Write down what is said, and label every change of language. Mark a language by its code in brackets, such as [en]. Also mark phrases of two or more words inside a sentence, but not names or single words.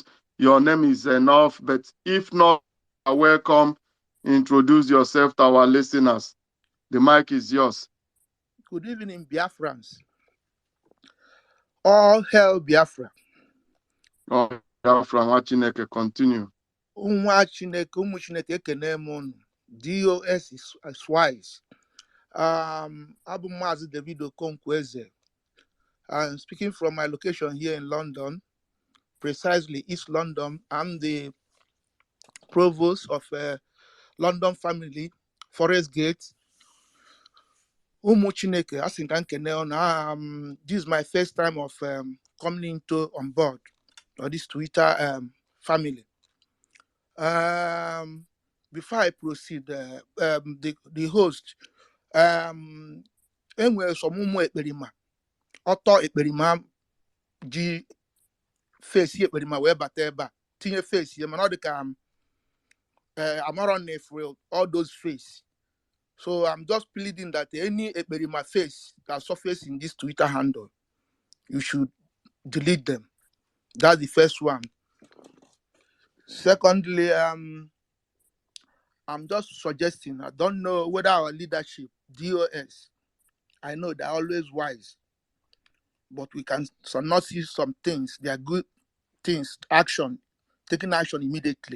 [en] Your name is enough. But if not, you are welcome. Introduce yourself to our listeners. The mic is yours. Good evening, Biafrans. All hail Biafra. Oh, from Achineke, continue. [ig] Nwa Chineke, ụmụ Chineke ekene m unu. [en] DOS is wise. [ig] Abụ Maazị David Okonkwo-Eze. [en] I'm speaking from my location here in London, precisely East London. I'm the provost of London Family, Forest Gate. [ig] Ụmụ Chineke, asị ka nkene unu. [en] This is my first time of coming on board or this Twitter family. Before I proceed, the host, [ig] enwere some ụmụ ekperima, ọtọ ekperima ji face ekperima wee bata ebe a, tinye face ya, mana ọ dị ka amarọ [en] for all those face. So I'm just pleading that any ekperima face that surface in this Twitter handle, you should delete them. That's the first one. Secondly, I'm just suggesting, I don't know whether our leadership, DOS, I know they're always wise, but we can not see some things, they are good things, taking action immediately.